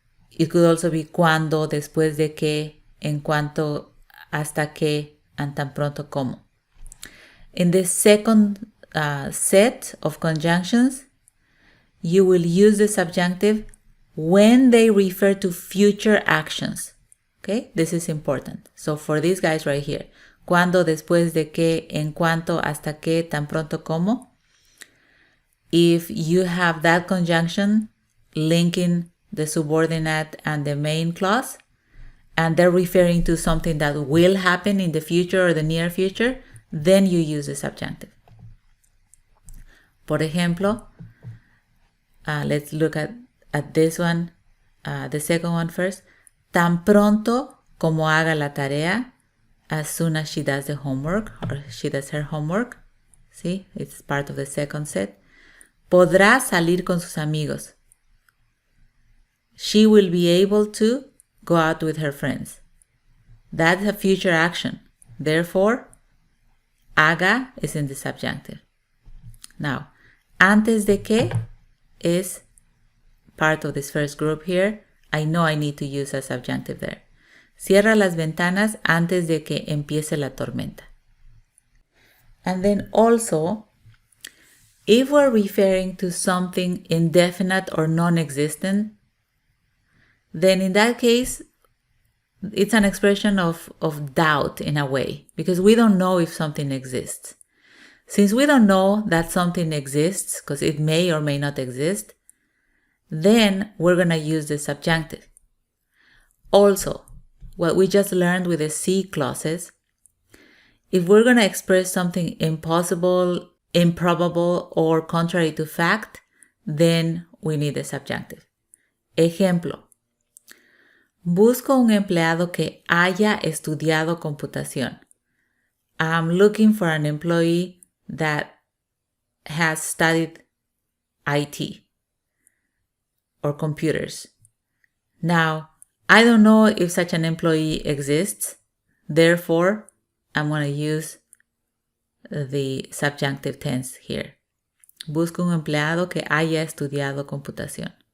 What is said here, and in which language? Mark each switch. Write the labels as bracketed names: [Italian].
[English] It could also be [Spanish] cuando, después de que, en cuanto, hasta que, and tan pronto como. [English] In the second set of conjunctions, you will use the subjunctive when they refer to future actions. Okay, this is important. So for these guys right here, [Spanish] cuando, después de que, en cuanto, hasta que, tan pronto como. [English] If you have that conjunction linking the subordinate and the main clause, and they're referring to something that will happen in the future or the near future, then you use the subjunctive. [Spanish] Por ejemplo, [English] let's look at this one, the second one first. [Spanish] Tan pronto como haga la tarea, [English] as soon as she does the homework, or she does her homework. See, it's part of the second set. [Spanish] Podrá salir con sus amigos. [English] She will be able to go out with her friends. That's a future action. Therefore, haga is in the subjunctive. Now, antes de que is part of this first group here. I know I need to use a subjunctive there. [Spanish] Cierra las ventanas antes de que empiece la tormenta. [English] And then also, if we're referring to something indefinite or non-existent, then in that case, it's an expression of doubt in a way, because we don't know if something exists. Since we don't know that something exists, because it may or may not exist, then we're going to use the subjunctive. Also, what we just learned with the C clauses, if we're going to express something impossible, improbable, or contrary to fact, then we need the subjunctive. [Spanish] Ejemplo. Busco un empleado que haya estudiado computación. [English] I'm looking for an employee that has studied IT. Or computers. Now, I don't know if such an employee exists. Therefore, I'm going to use the subjunctive tense here. [Spanish] Busco un empleado que haya estudiado computación.